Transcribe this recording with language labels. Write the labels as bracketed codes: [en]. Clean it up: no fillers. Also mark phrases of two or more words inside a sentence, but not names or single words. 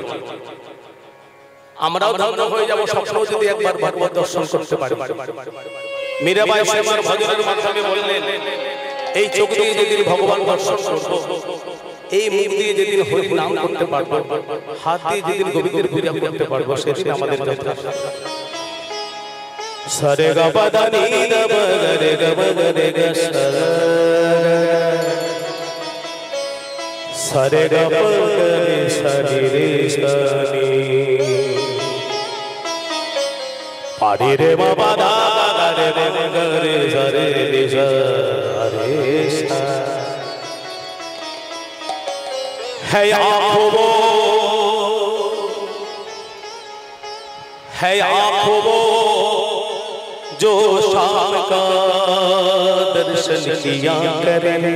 [bn] আমরাও ধন্য হয়ে যাব স্বপ্ন যদি একবার ভগবত দর্শন করতে পারি। মীরাবাই শ্যামার ভজনের মাধ্যমে বললেন, এই চোখ দিয়ে যেদিন ভগবান দর্শন করব, এই মুখ দিয়ে যেদিন হরি নাম করতে পারবো, হাত দিয়ে যেদিন গোবিন্দের পূজা করতে পারবো, সেদিন আমাদের যথেষ্ট। सरे ग प द नी द प ग रे ग प ग रे ग सरे ग प ग रे सरे रे सनी पाड़ी रे म प द ग रे रे ग रे सरे रे सरे सा [hi] है आँखों वो है आँखों वो जो शाम का दर्शन किया करे